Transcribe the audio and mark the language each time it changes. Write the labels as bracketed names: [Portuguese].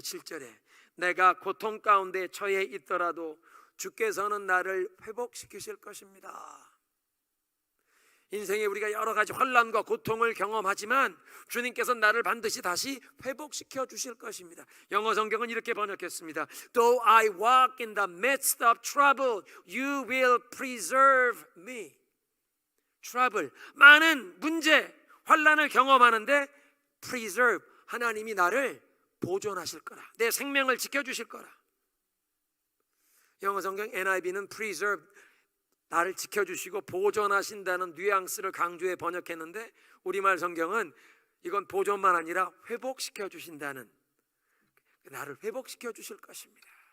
[Korean] 7절에 내가 고통 가운데 처해 있더라도 주께서는 나를 회복시키실 것입니다. 인생에 우리가 여러 가지 환난과 고통을 경험하지만 주님께서 나를 반드시 다시 회복시켜 주실 것입니다. 영어 성경은 이렇게 번역했습니다. [English] Though I walk in the midst of trouble, you will preserve me. [Korean] trouble, 많은 문제, 환난을 경험하는데 preserve, 하나님이 나를 보존하실 거라. 내 생명을 지켜주실 거라. 영어 성경 NIV는 preserve, 나를 지켜주시고 보존하신다는 뉘앙스를 강조해 번역했는데 우리말 성경은 이건 보존만 아니라 회복시켜 주신다는, 나를 회복시켜 주실 것입니다.